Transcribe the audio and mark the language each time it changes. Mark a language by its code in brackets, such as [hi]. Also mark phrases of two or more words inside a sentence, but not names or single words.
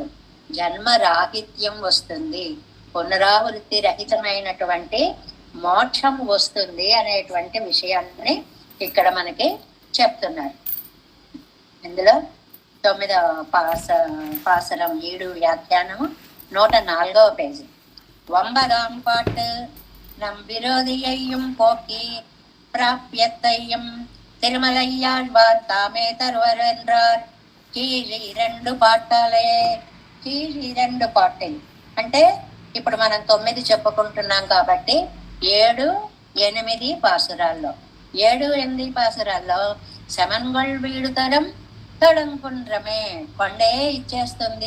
[te] జన్మ రాహిత్యం వస్తుంది, పునరావృత్తి రహితమైనటువంటి మోక్షం వస్తుంది అనేటువంటి విషయాన్ని ఇక్కడ మనకి చెప్తున్నారు. ఇందులో 9వ పాసరం 7 వ్యాఖ్యానము 104వ పేజీ. [ta] 9ஆம் பாட்டு நம் விரோதியையும் போக்கி பிராபியத்தையும் திருமலையாழ்வார் தாமே தருவர் என்றார். [te] కీరి 2 పాటలే. కీరి 2 పాటలు అంటే ఇప్పుడు మనం 9 చెప్పుకుంటున్నాం కాబట్టి 7, 8 పాసురాల్లో 7, 8 పాసురాల్లో [ta] சமன்கொள் வீடுதரும் தடங்குன்றமே, [te] కొండే ఇచ్చేస్తుంది.